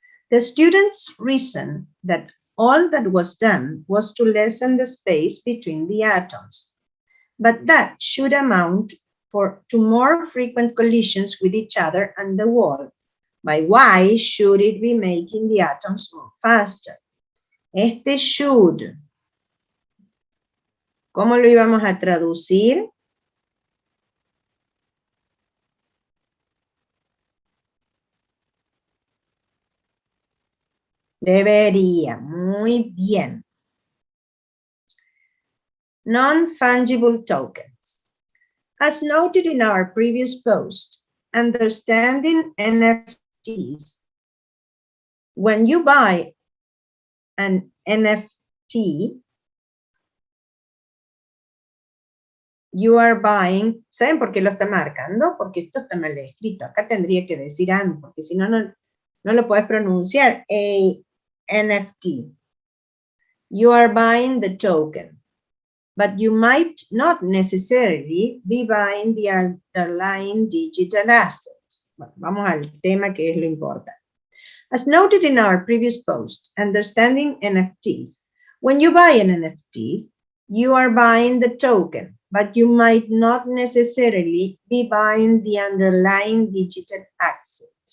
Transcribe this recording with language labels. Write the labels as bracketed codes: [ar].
[en] The students reasoned that all that was done was to lessen the space between the atoms, but that should amount to more frequent collisions with each other and the wall, By why should it be making the atoms move faster? [es] Este should, ¿cómo lo íbamos a traducir? Debería, muy bien. [en] Non-fungible tokens. As noted in our previous post, understanding NFTs. When you buy an NFT, you are buying, [es] ¿saben por qué lo está marcando? Porque esto está mal escrito. Acá tendría que decir and, porque si no, no lo puedes pronunciar. [en] A NFT. You are buying the token, but you might not necessarily be buying the underlying digital asset. [es] Bueno, vamos al tema que es lo importante. [en] As noted in our previous post, understanding NFTs. When you buy an NFT, you are buying the token, but you might not necessarily be buying the underlying digital asset.